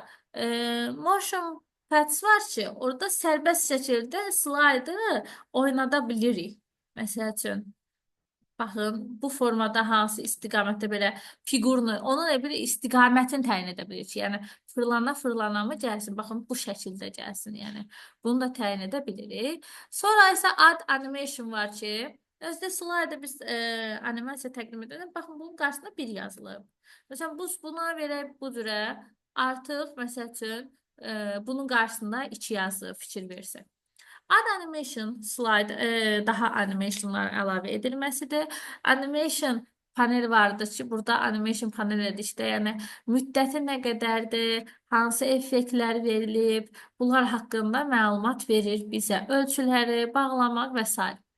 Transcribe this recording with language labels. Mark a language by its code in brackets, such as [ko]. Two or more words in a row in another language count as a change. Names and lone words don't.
[en] Motion paths [az] var ki, orada sərbəst şəkildə slaydı oynada bilirik. Məsəl üçün, baxın, bu formada hansı istiqamətdə belə fiqurunu, onun bir istiqamətini təyin edə bilir ki, yəni fırlana mı gəlsin? Baxın, bu şəkildə gəlsin, yəni bunu da təyin edə bilirik. Sonra isə [en] add animation [az] var ki, özdə slayda biz animasiya təqdim edelim. Baxın, bunun qarşısında bir yazılıb. Məsələn, buna verək bu cürə artıq, məsəl üçün, bunun qarşısında 2 yazı fikir versin. [en] Add animation slide [az] daha animationlar əlavə edilməsidir. [en] Animation panel [az] vardır ki, burada [en] animation panel [az] edişdə, yəni müddəti nə qədərdir, hansı effektlər verilib, bunlar haqqında məlumat verir bizə, ölçüləri, bağlamaq və s.